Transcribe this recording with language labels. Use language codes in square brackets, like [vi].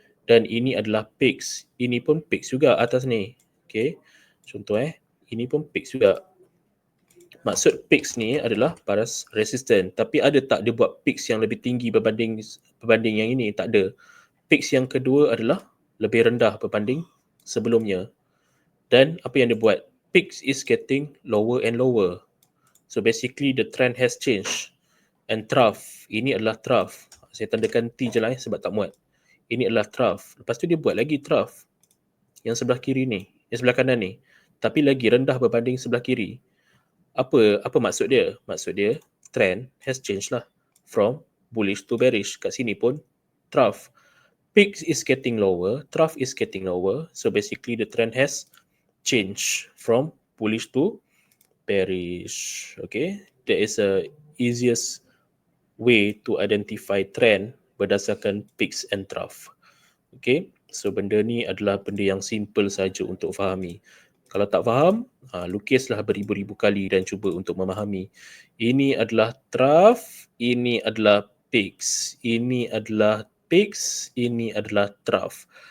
[ms] Dan ini adalah peaks. Ini pun peaks juga atas ni. Okay. Contoh ini pun peaks juga. Maksud peaks ni adalah paras resistant. Tapi ada tak dia buat peaks yang lebih tinggi berbanding yang ini? Tak ada. Peaks yang kedua adalah lebih rendah berbanding sebelumnya. Dan apa yang dia buat? [en] Peaks is getting lower and lower. So basically the trend has changed. [ms] and trough. Ini adalah trough. Saya tandakan T je lah sebab tak muat. Ini adalah trough. Lepas tu dia buat lagi trough yang sebelah kiri ni, yang sebelah kanan ni. Tapi lagi rendah berbanding sebelah kiri. Apa maksud dia? Maksud dia [en] trend has changed lah from bullish to bearish. [ms] Kat sini pun [en] trough. Peak is getting lower, trough is getting lower. So basically the trend has changed from bullish to bearish. Okay, that is a easiest way to identify trend berdasarkan peaks and trough. [ms] Okay, so benda ni adalah benda yang simple saja untuk fahami. Kalau tak faham, lukislah beribu-ribu kali dan cuba untuk memahami. Ini adalah trough, ini adalah peaks. Ini adalah peaks, ini adalah trough.